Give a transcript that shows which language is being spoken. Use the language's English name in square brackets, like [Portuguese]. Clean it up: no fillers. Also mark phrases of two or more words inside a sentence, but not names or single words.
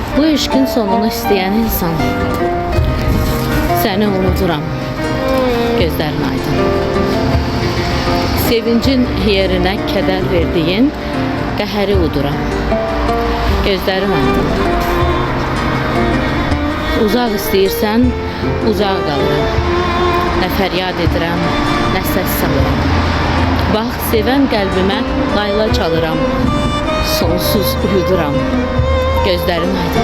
[Turkish] Bu eşkin sonunu isteyen insan. [Azerbaijani] Seni unuturam. Gözlerin aydın. Sevincin yerine keder verdiğin qəhəri uduram. Gözlerin aydın. Uzaq istəyirsən, uzaq qalıram. Nə fəryad edirəm, nə səs salıram. Bax, sevən qəlbimə layla çalıram. Sonsuz uyuduram. Gözlerin aydın.